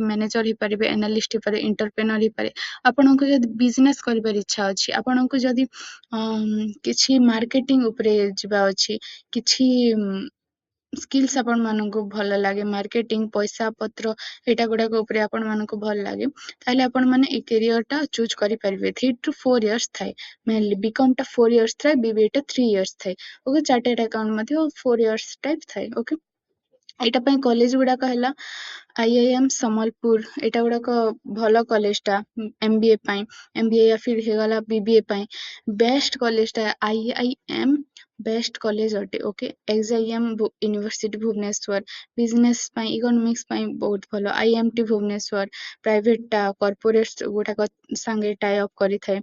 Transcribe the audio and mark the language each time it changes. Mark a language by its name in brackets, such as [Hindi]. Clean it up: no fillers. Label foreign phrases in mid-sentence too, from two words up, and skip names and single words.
[Odia] ମ୍ୟାନେଜର ହେଇପାରିବେ, ଆନାଲିଷ୍ଟ ହେଇପାରିବେ, ଏଣ୍ଟରପ୍ରେନର ହେଇପାରିବେ। ଆପଣଙ୍କୁ ଯଦି ବିଜନେସ କରିବାର ଇଚ୍ଛା ଅଛି, ଆପଣଙ୍କୁ ଯଦି କିଛି ମାର୍କେଟିଂ ଉପରେ ଯିବା ଅଛି, କିଛି ସ୍କିଲ୍ସ ଆପଣ ମାନଙ୍କୁ ଭଲ ଲାଗେ, ମାର୍କେଟିଂ, ପଇସା ପତ୍ର ଏଇଟା ଗୁଡାକ ଉପରେ ଆପଣ ମାନଙ୍କୁ ଭଲ ଲାଗେ, ତାହେଲେ ଆପଣ ମାନେ ଏଇ କ୍ୟାରିୟର ଟା ଚୁଜ କରିପାରିବେ। [English] 3 to 4 years [Odia] ଥାଏ ମେନଲି। ବିକମ୍ ଟା 4 years ଥାଏ, BBA ଟା 3 years ଥାଏ। ଓକେ। ଚାର୍ଟର୍ଡ ଆକାଉଣ୍ଟ ମଧ୍ୟ 4 years ଟାଇପ ଥାଏ। ଓକେ। ଏଇଟା ପାଇଁ କଲେଜ ଗୁଡାକ ହେଲା IIM ସମ୍ବଲପୁର, ଏଇଟା ଗୁଡାକ ଭଲ କଲେଜଟା MBA ପାଇଁ। MBA [Hindi] या फिर [Odia] ହେଇଗଲା BBA ପାଇଁ ବେଷ୍ଟ କଲେଜଟା IIM [English] best college [Odia] ଅଟେ। ଓକେ। XIM ୟୁନିଭର୍ସିଟି ଭୁବନେଶ୍ୱର ବିଜନେସ ପାଇଁ, ଇକୋନୋମିକ୍ସ ପାଇଁ ବହୁତ ଭଲ। IMT ଭୁବନେଶ୍ୱର ପ୍ରାଇଭେଟଟା କର୍ପୋରେଟ ଗୁଡାକ ସାଙ୍ଗେ [English] tie up [Odia] କରିଥାଏ।